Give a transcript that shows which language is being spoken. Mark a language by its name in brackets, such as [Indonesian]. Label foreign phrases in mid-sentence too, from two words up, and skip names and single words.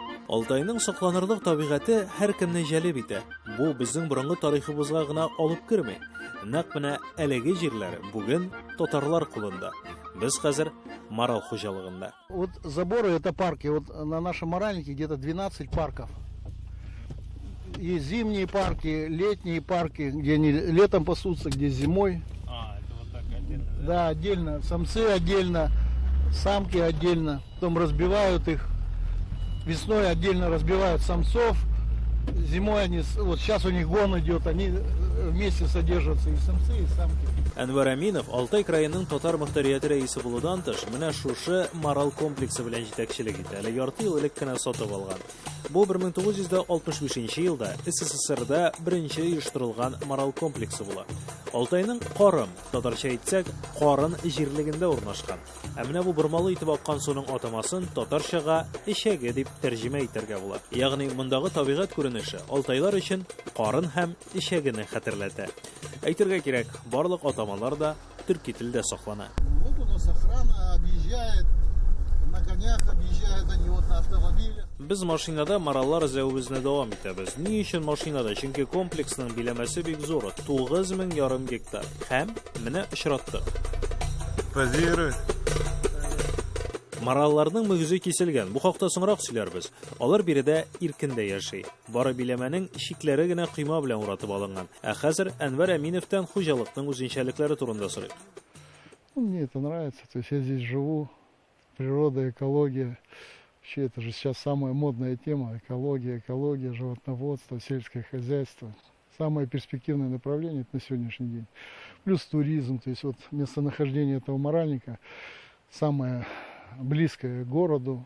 [Tatar] Алтайның сакланырлык табигате һәркемне җәлеп итә. Бу безнең борынгы тарихыбызга гына алып керми. Нәкъ менә әлеге җирләр бүген татарлар кулында. Без хәзер Марал хуҗалыгында. [Russian] Вот заборы это парки. Вот на нашем Маральнике где-то 12 парков. Есть зимние парки, летние парки, где они летом пасутся, где зимой. Это вот так отдельно, да? Да, отдельно. Самцы отдельно, самки отдельно. Потом разбивают их. Весной отдельно разбивают самцов. Зимой они, вот сейчас у них гон идет, они вместе содержатся, и самцы, и самки. [Tatar] Әнвәр Әминов Алтай краеның татар мөхтәрияте рәисе булудан тыш, менә шушы Марал комплексы белән җитәкчелек итә. Әле ярты ел элек кенә сатып алган. Бу 1965 елда СССРда беренче оештырылган Марал комплексы була. Алтайның Карым, татарча әйтсәк, Карын җирлегендә урнашкан. Ә менә бу бормалы итеп аккан суның атамасын татарчага Ишәге дип тәрҗемә итәргә була. Ягъни мондагы табигать күренеше Алтайлар өчен Карын һәм Ишәгене хәтерләтә. Әйтергә кирәк, барлык атамалар да төрки телдә саклана. [Russian] Вот у нас охрана объезжает, на конях объезжают они вот на автомобилях. [Tatar] Без машинада Мараллар эзләвебезне дәвам итәбез. Ни өчен машинада? Чөнки комплексның биләмәсе бик зур, 9,5 гектар. Һәм менә очраттык. Позируй. Маралларның мөгезе киселгән. Бу хакта соңрак сөйләрбез. Алар биредә иркендә яши. Бары биләмәнең шикләре генә кыйма белән уратып алынган. Ә хәзер Әнвәр Әминовтан хуҗалыкның үзенчәлекләре турында сорыйк. [Russian] Мне это нравится, то есть я здесь живу, природа, экология. Вообще это же сейчас самая модная тема, экология, животноводство, сельское хозяйство. Самое перспективное направление на сегодняшний день. Плюс туризм, то есть вот местонахождение этого Маральника самое близкое к городу.